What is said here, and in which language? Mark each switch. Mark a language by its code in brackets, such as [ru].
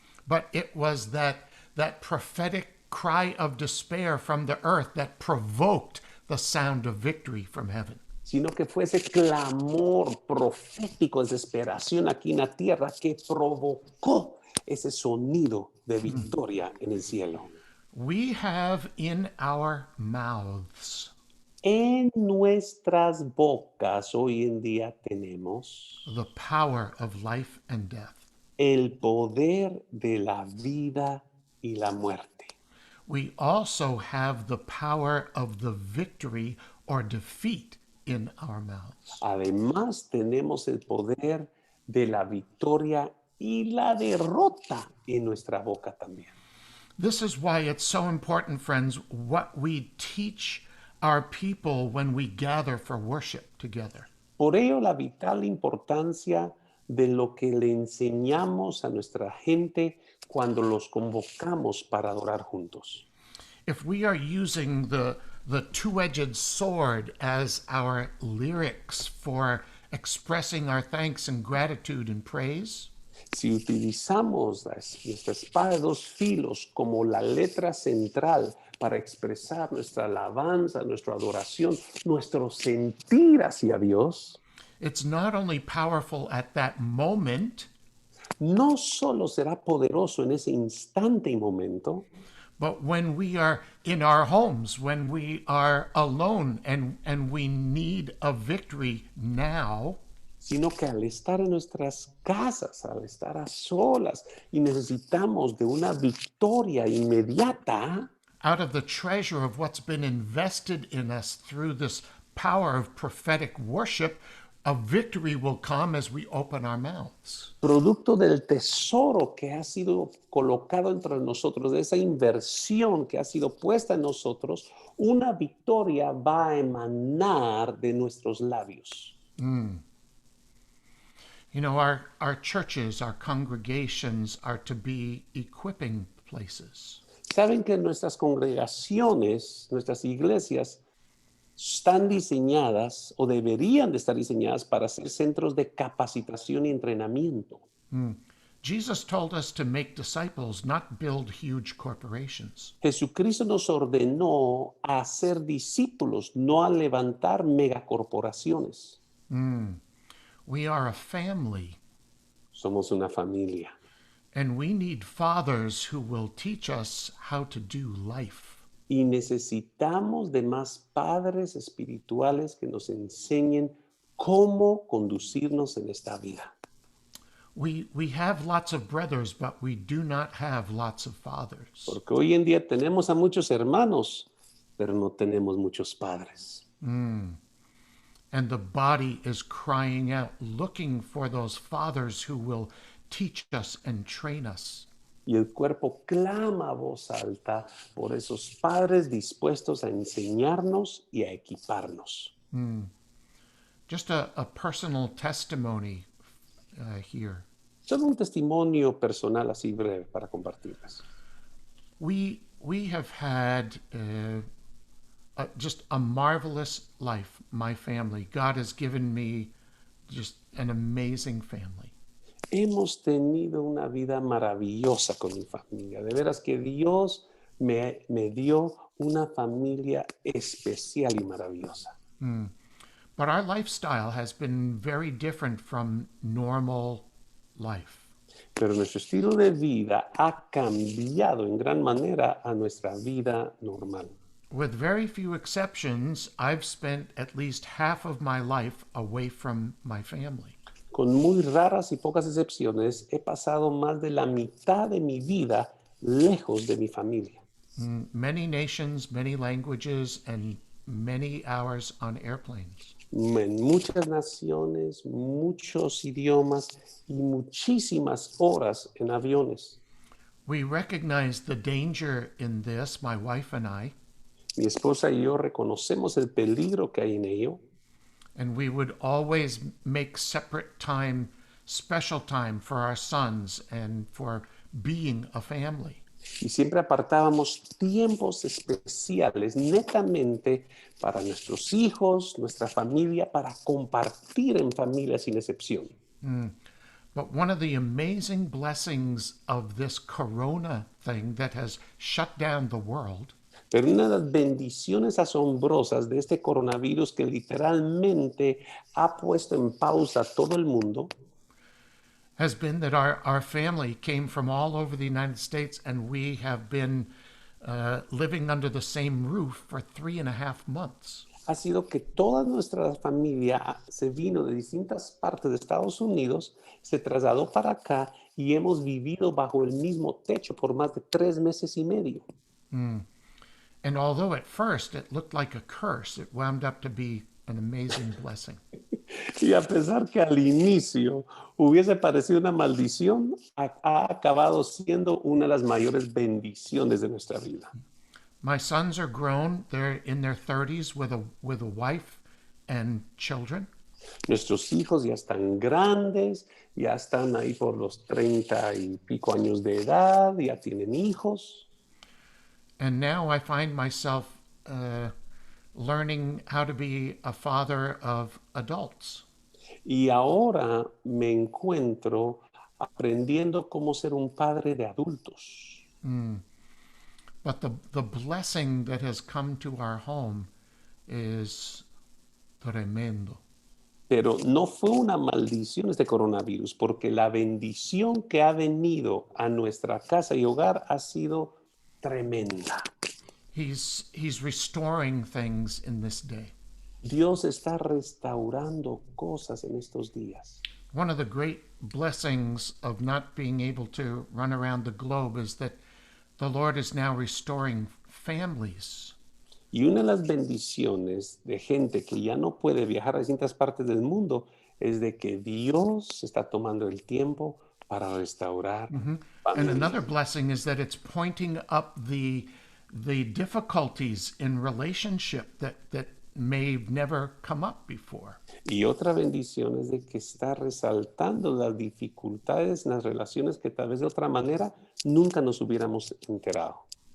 [en] But it was that prophetic cry of despair from the earth that provoked the sound of victory from heaven. [es] sino que fue ese clamor profético, desesperación aquí en la tierra que provocó ese sonido de victoria en el cielo. [en] We have in our mouths [es] En nuestras bocas hoy en día tenemos [en] the power of life and death. [es] el poder de la vida y la muerte. [en] We also have the power of the victory or defeat in our mouths. [es] Además, tenemos el poder de la victoria y la derrota en nuestra boca también. [en] This is why it's so important, friends, what we teach our people when we gather for worship together. [es] Por ello, la vital importancia de lo que le enseñamos a nuestra gente cuando los convocamos para adorar juntos. [en] If we are using the two-edged sword as our lyrics for expressing our thanks and gratitude and praise, [es] Si utilizamos nuestra espada de 2 filos como la letra central para expresar nuestra alabanza, nuestra adoración, nuestro sentir hacia Dios, [en] it's not only powerful at that moment, [es] no solo será poderoso en ese instante y momento, [en] but when we are in our homes, when we are alone and we need a victory now, [es] sino que al estar en nuestras casas, al estar a solas y necesitamos de una victoria inmediata, [en] out of the treasure of what's been invested in us through this power of prophetic worship, a victory will come as we open our mouths. [es] producto del tesoro que ha sido colocado entre nosotros, de esa inversión que ha sido puesta en nosotros, una victoria va a emanar de nuestros labios. [en] You know, our churches, our congregations are to be equipping places. [es] Saben que nuestras congregaciones, nuestras iglesias, están diseñadas o deberían de estar diseñadas para ser centros de capacitación y entrenamiento. [en] Jesus told us to make disciples, not build huge corporations. [es] Jesucristo nos ordenó a ser discípulos, no a levantar megacorporaciones. [en] We are a family, [es] Somos una familia [en] and we need fathers who will teach us how to do life. [es] y necesitamos de más padres espirituales que nos enseñen cómo conducirnos en esta vida. [en] We have lots of brothers, but we do not have lots of fathers. [es] Porque hoy en día tenemos a muchos hermanos, pero no tenemos muchos padres. [en] And the body is crying out, looking for those fathers who will teach us and train us. [es] Y el cuerpo clama a voz alta por esos padres dispuestos a enseñarnos y a equiparnos. [en] Just a personal testimony here. [es] Solo un testimonio personal así breve para compartirles. [en] We have had just a marvelous life, my family. God has given me just an amazing family. [es] Hemos tenido una vida maravillosa con mi familia. De veras que Dios me dio una familia especial y maravillosa. [en] But our lifestyle has been very different from normal life. [es] Pero nuestro estilo de vida ha cambiado en gran manera a nuestra vida normal. [en] With very few exceptions, I've spent at least half of my life away from my family. [es] Con muy raras y pocas excepciones, he pasado más de la mitad de mi vida lejos de mi familia. [en] Many nations, many languages, and many hours on airplanes. [es] En muchas naciones, muchos idiomas y muchísimas horas en aviones. [en] We recognize the danger in this, my wife and I, [es] Mi esposa y yo reconocemos el peligro que hay en ello [en] and we would always make separate time, special time for our sons and for being a family. [es] y siempre apartábamos tiempos especiales netamente para nuestros hijos, nuestra familia, para compartir en familia sin excepción. [en] But one of the amazing blessings of this corona thing that has shut down the world [es] Pero una de las bendiciones asombrosas de este coronavirus que literalmente ha puesto en pausa todo el mundo [en] has been that our family came from all over the United States, and we have been living under the same roof for 3.5 months. [es] ha sido que toda nuestra familia se vino de distintas partes de Estados Unidos, se trasladó para acá y hemos vivido bajo el mismo techo por más de 3 meses y medio. [en] And although at first it looked like a curse, it wound up to be an amazing blessing. [es] Y a pesar que al inicio hubiese parecido una maldición, ha acabado siendo una de las mayores bendiciones de nuestra vida. [en] My sons are grown; they're in their 30s with a wife and children. [es] Nuestros hijos ya están grandes, ya están ahí por los 30 y pico años de edad, ya tienen hijos. [en] And now I find myself learning how to be a father of adults. [es] Y ahora me encuentro aprendiendo cómo ser un padre de adultos. [en] But the blessing that has come to our home is tremendo. [es] Pero no fue una maldición este coronavirus, porque la bendición que ha venido a nuestra casa y hogar ha sido tremenda. [en] He's restoring things in this day. [es] Dios está restaurando cosas en estos días. [en] One of the great blessings of not being able to run around the globe is that the Lord is now restoring families. [es] Y una de las bendiciones de gente que ya no puede viajar a distintas partes del mundo es de que Dios está tomando el tiempo para restaurar [en] And [es] familias. [en] another blessing is that it's pointing up the difficulties in relationship that may never come up before. [es] Y otra bendición es de que está resaltando las dificultades en las relaciones que tal vez de otra manera nunca nos hubiéramos enterado.